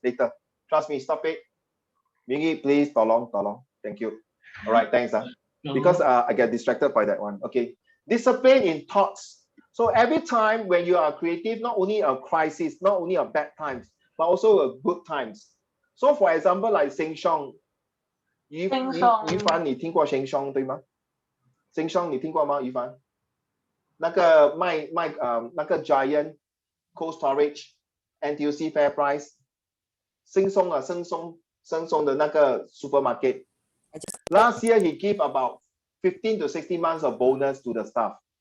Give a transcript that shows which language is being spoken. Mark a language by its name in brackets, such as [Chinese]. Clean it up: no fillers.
[English] Later. Trust me, stop it. Mingy, please, tolong. Thank you. All right, thanks. Because I get distracted by that one. Okay. Discipline in thoughts. So every time when you are creative, not only a crisis, not only a bad times, but also a good times. So for example, like Sing Song. [Chinese] 于凡，你听过 Sing Song 对吗？ Sing Song 你听过吗？于凡？那个卖那个 Giant Cold Storage NTUC FairPrice 生松的那个 supermarket. [English] Last year he gave about 15 to 16 months of bonus to the staff.